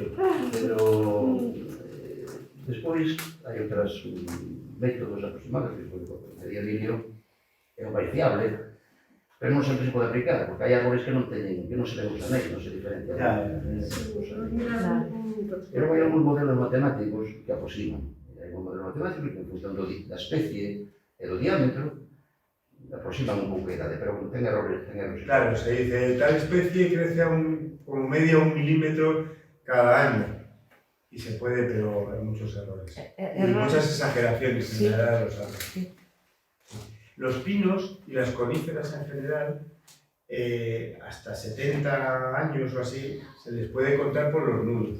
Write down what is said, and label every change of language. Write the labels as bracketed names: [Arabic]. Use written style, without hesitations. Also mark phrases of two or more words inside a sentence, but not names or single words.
[Galician] Pero despois hai outros métodos aproximados, que o mediodinio é o máis fiable, pero non sempre se pode aplicar, porque hai árboles que non teñen, que non se ven os anéis, non se diferencian. Pero hai algúns modelos matemáticos que aproximan. Hai un modelo matemático que en función da especie e do diámetro aproximan un pouco a idade, pero ten errores. [Spanish] Claro, se dice, tal especie crece como media 1 milímetro cada año. Y se puede, pero hay muchos errores. Y muchas exageraciones en la edad de los árboles. Sí. Los pinos y las coníferas en general, hasta 70 años o así, se les puede contar por los nudos.